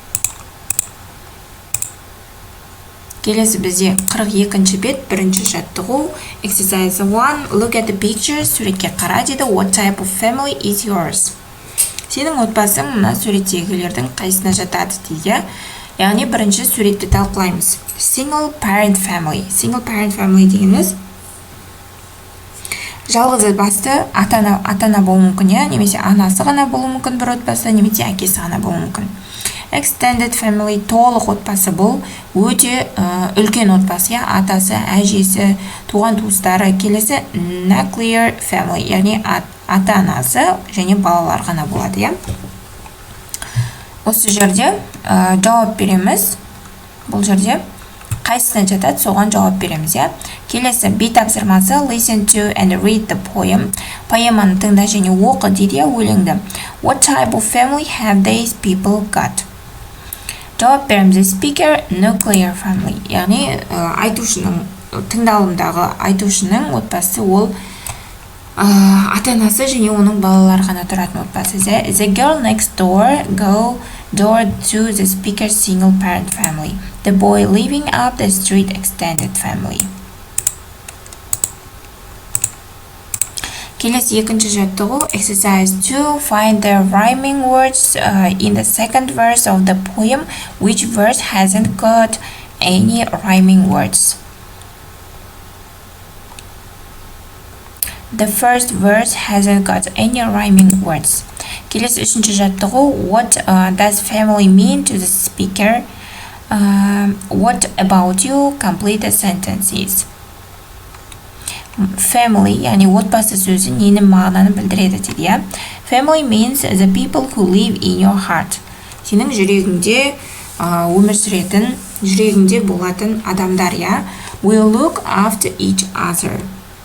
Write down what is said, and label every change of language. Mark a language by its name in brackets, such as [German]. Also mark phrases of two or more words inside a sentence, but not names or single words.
[Kazakh] Келесі бізде 42-ші бет, 1-ші жаттығу, exercise 1, [English] look at the pictures, [Kazakh] суретке қара дейді, [English] what type of family is yours? [Kazakh] Сенің отбасың мына суреттегілердің қайсына жатады дейді. Яғни бірінші суретті талқылаймыз. [English] Single parent family. Single parent family [Kazakh] дегеніміз жалғыз басты ата-ана болуы мүмкін, немесе анасы ғана болуы мүмкін бір отбасы, немесе әкесі ғана болуы мүмкін. [English] Extended family, [Kazakh] толық отбасы бұл өте үлкен отбасы, атасы, әжесі, туған туыстары. Келесі [English] nuclear family, [Kazakh] яғни ата-анасы және балалар ғана болады. Осы жерде жауап береміз. Бұл жерде қайсысына жатады, соған жауап береміз. Келесі B тапсырмасы, [English] listen to and read the poem. [Kazakh] Поэманы тыңда және оқы дейді, өлеңді. [English] What type of family have these people got? [Kazakh] Жауап береміз. [English] The speaker, nuclear family. [Kazakh] Яғни айтушының, тыңдалымдағы айтушының отбасы ол ата-анасы және оның балалары ғана тұратын отбасы. [English] The girl next door go door to the speaker's single parent family. The boy living up the street extended family. [Kazakh] Келесі 2-ші жаттығу, exercise 2, [English] find the rhyming words in the second verse of the poem. Which verse hasn't got any rhyming words? The first verse hasn't got any rhyming words. [Kazakh] Келесі 3-ші жаттығу, [English] what does family mean to the speaker? What about you? Complete the sentences. Family, [Kazakh] яғни отбасы сөзі нені мағынаны білдіреді дейді. [English] Family means the people who live in your heart. [Kazakh] Сенің жүрегіңде өмір сүретін, жүрегіңде болатын адамдар. [English] We look after each other.